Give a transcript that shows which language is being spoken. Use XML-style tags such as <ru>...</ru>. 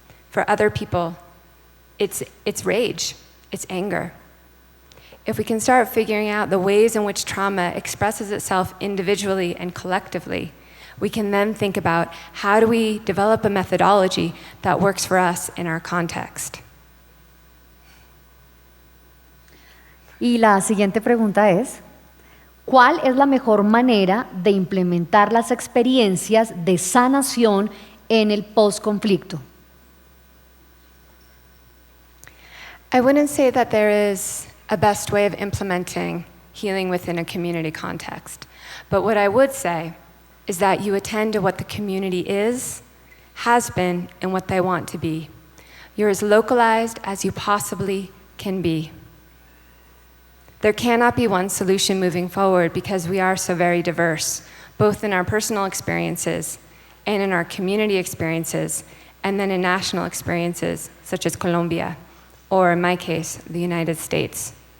<en>For other people, it's rage, it's anger. If we can start figuring out the ways in which trauma expresses itself individually and collectively, we can then think about how do we develop a methodology that works for us in our context.</en> <es>Y la siguiente pregunta es: ¿cuál es la mejor manera de implementar las experiencias de sanación en el posconflicto?</es> <en>I wouldn't say that there is a best way of implementing healing within a community context. But what I would say is that you attend to what the community is, has been, and what they want to be. You're as localized as you possibly can be. There cannot be one solution moving forward because we are so very diverse, both in our personal experiences and in our community experiences, and then in national experiences, such as Colombia, or in my case, the United States.</en>